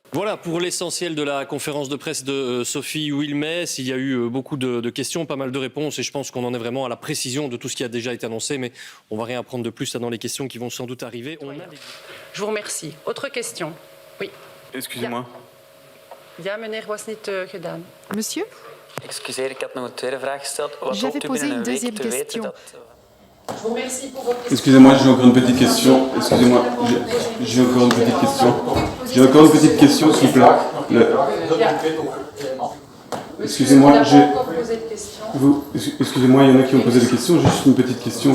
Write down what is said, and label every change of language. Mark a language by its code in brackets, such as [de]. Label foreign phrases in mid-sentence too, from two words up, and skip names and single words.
[fr] Voilà pour l'essentiel de la conférence de presse de Sophie Wilmès. Il y a eu beaucoup de questions, pas mal de réponses et je pense qu'on en est vraiment à la précision de tout ce qui a déjà été annoncé, mais on ne va rien apprendre de plus dans les questions qui vont sans doute arriver. Je vous remercie. Autre question? Oui. Excusez-moi. [nl] Ja, meneer, was niet gedaan. [fr] Monsieur? [nl] Excuseer, ik had nog een tweede vraag gesteld. [fr] J'avais posé une deuxième question. Je vous remercie pour votre question. Excusez-moi, j'ai encore une petite question. Excusez-moi, j'ai encore une petite question. J'ai encore une petite question, s'il vous plaît. Excusez-moi, excusez-moi, il y en a qui ont posé des questions. Juste une petite question.